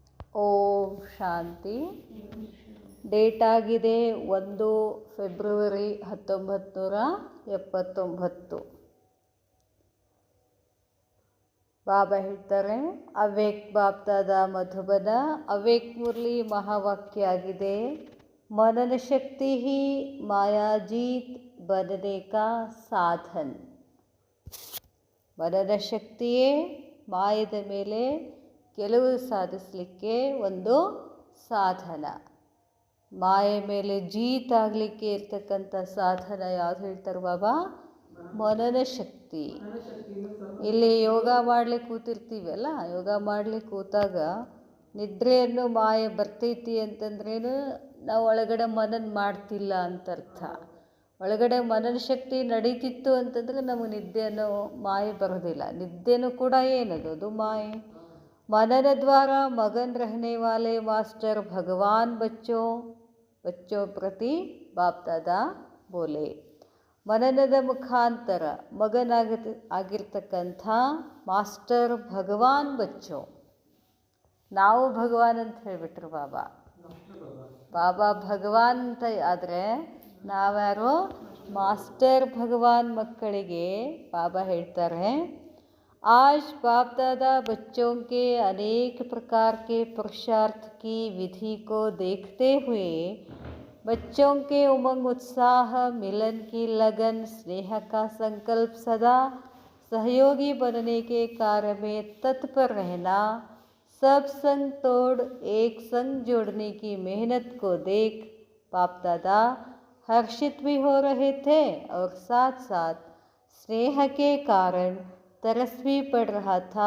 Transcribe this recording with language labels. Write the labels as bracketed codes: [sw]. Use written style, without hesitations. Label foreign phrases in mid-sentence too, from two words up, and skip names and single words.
[kn] ಓಂ ಶಾಂತಿ. ಡೇಟ್ ಆಗಿದೆ 1 ಫೆಬ್ರವರಿ 1979. ಬಾಬಾ ಹೇಳ್ತಾರೆ, ಅವೇಕ್ ಬಾಪ್ತಾದ ಮಧುಬನ ಅವೇಕ್ ಮುರಳಿ ಮಹಾವಾಕ್ಯ ಆಗಿದೆ. [hi] मनन शक्ति ही मायाजीत बनने का साधन. [kn] मनನ ಶಕ್ತಿಯೇ ಮಾಯದ ಮೇಲೆ ಗೆಲುವು ಸಾಧಿಸಲಿಕ್ಕೆ ಒಂದು ಸಾಧನ. ಮಾಯೆ ಮೇಲೆ ಜೀತಾಗಲಿಕ್ಕೆ ಇರ್ತಕ್ಕಂಥ ಸಾಧನ ಯಾವುದು ಹೇಳ್ತಾರೆ ಬಾಬಾ? ಮನನ ಶಕ್ತಿ. ಇಲ್ಲಿ ಯೋಗ ಮಾಡ್ಲಿಕ್ಕೆ ಕೂತಿರ್ತೀವಲ್ಲ, ಯೋಗ ಮಾಡ್ಲಿಕ್ಕೆ ಕೂತಾಗ ನಿದ್ರೆಯನ್ನು ಮಾಯೆ ಬರ್ತೈತಿ ಅಂತಂದ್ರೇನು, ನಾವು ಒಳಗಡೆ ಮನನ ಮಾಡ್ತಿಲ್ಲ ಅಂತ ಅರ್ಥ. ಒಳಗಡೆ ಮನನ ಶಕ್ತಿ ನಡೀತಿತ್ತು ಅಂತಂದರೆ ನಮಗೆ ನಿದ್ದೆನೋ ಮಾಯೆ ಬರೋದಿಲ್ಲ. ನಿದ್ದೆನೂ ಕೂಡ ಏನದು? ಅದು ಮಾಯೆ. [hi] मनन द्वारा मगन रहने वाले मास्टर भगवान बच्चों प्रति बाप दादा बोले. [kn] ಮನನದ ಮುಖಾಂತರ ಆಗಿರ್ತಕ್ಕಂಥ ಮಾಸ್ಟರ್ [hi] भगवान बच्चो. [kn] ನಾವು ಭಗವಾನ್ ಅಂತ ಹೇಳಿಬಿಟ್ರು ಬಾಬಾ. ಬಾಬಾ ಭಗವಾನ್ ಅಂತ ಆದರೆ ನಾವ್ಯಾರೋ ಮಾಸ್ಟರ್ ಭಗವಾನ್ ಮಕ್ಕಳಿಗೆ ಬಾಬಾ ಹೇಳ್ತಾರೆ, [hi] आज बाप दादा बच्चों के अनेक प्रकार के पुरुषार्थ की विधि को देखते हुए बच्चों के उमंग उत्साह, मिलन की लगन, स्नेह का संकल्प, सदा सहयोगी बनने के कार्य में तत्पर रहना, सब संग तोड़ एक संग जोड़ने की मेहनत को देख बाप दादा हर्षित भी हो रहे थे और साथ साथ स्नेह के कारण तरस भी पड़ रहा था.